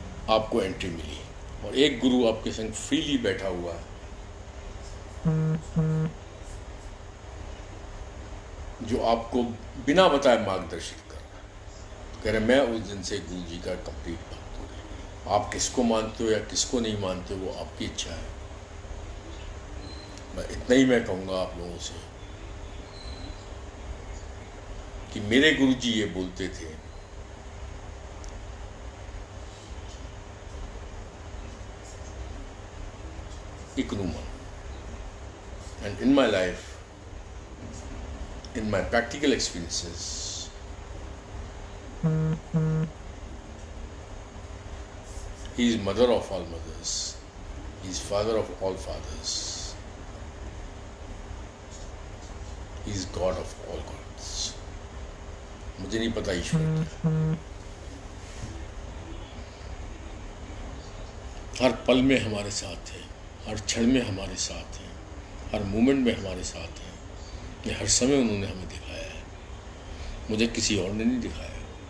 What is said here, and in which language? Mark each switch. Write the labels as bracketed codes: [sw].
[hi] आपको एंट्री मिली, और एक गुरु आपके संग फ्रीली बैठा हुआ है, जो आपको बिना बताए मार्गदर्शित कर रहा है। कह रहे मैं उस दिन से गुरु जी का कंप्लीट भक्त हो गया। आप किसको मानते हो या किसको नहीं मानते वो आपकी इच्छा है। मैं इतना ही मैं कहूँगा आप लोगों से कि मेरे गुरु जी ये बोलते थे, [en] इकनुमन, and in my life, in my practical experiences, he is mother of all mothers, he is father of all fathers, he is God of all gods. [hi] मुझे नहीं पता ईश्वर क्या है। हर पल में हमारे साथ है, हर क्षण में हमारे साथ है, हर मोमेंट में हमारे साथ है। ये हर समय उन्होंने हमें दिखाया है, मुझे किसी और ने नहीं दिखाया।